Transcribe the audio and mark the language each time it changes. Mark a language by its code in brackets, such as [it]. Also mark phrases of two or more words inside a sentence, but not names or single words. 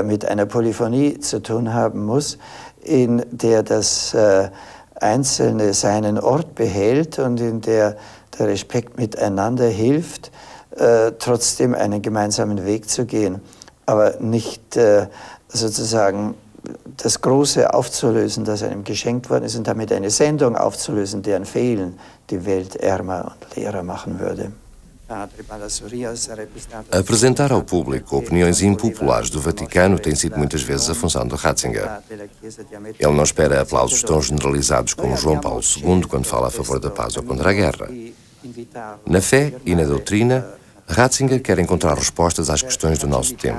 [de] mit einer Polyphonie zu tun haben muss, in der das Einzelne seinen Ort behält und in der der Respekt miteinander hilft, trotzdem einen gemeinsamen Weg zu gehen, aber nicht sozusagen das Große aufzulösen, das einem geschenkt worden ist, und damit eine Sendung aufzulösen, deren Fehlen die Welt ärmer und leerer machen würde. [pt] Apresentar ao público opiniões impopulares do Vaticano tem sido muitas vezes a função de Ratzinger. Ele não espera aplausos tão generalizados como João Paulo II quando fala a favor da paz ou contra a guerra. Na fé e na doutrina, Ratzinger quer encontrar respostas às questões do nosso tempo.